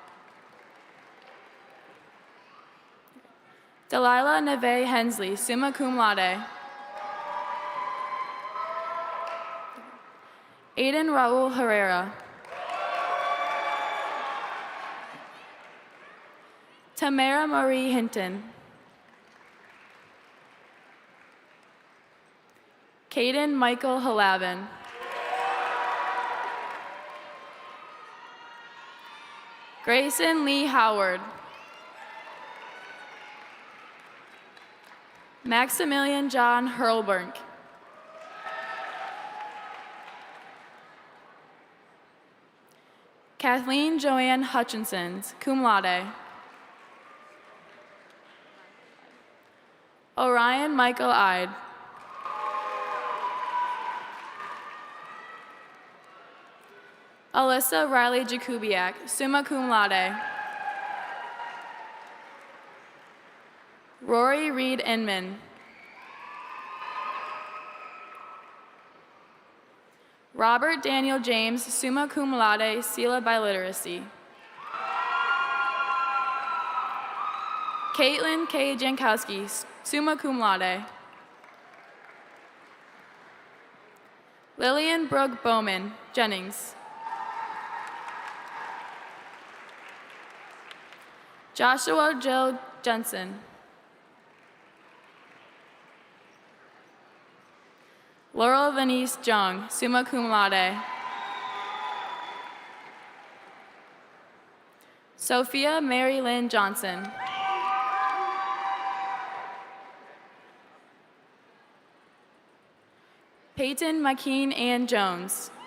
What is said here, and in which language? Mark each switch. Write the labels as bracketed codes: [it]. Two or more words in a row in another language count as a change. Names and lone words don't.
[en] Delilah Neve Hensley, [la] summa cum laude. [en] Aiden Raul Herrera. Tamara Marie Hinton. Caden Michael Halavin. Grayson Lee Howard. Maximilian John Hurlbrink. Kathleen Joanne Hutchinson, [la] cum laude. [en] Orion Michael Ide. Alyssa Riley Jakubiak, [la] summa cum laude. [en] Rory Reed Inman. Robert Daniel James, [la] summa cum laude, Sila Biliteracy. [en] Caitlin K. Jankowski, [la] summa cum laude. [en] Lillian Brooke Bowman, Jennings. Joshua Jill Jensen. Laurel Venice Jung, [la] summa cum laude. [en] Sophia Mary Lynn Johnson. Peyton McKean Ann Jones.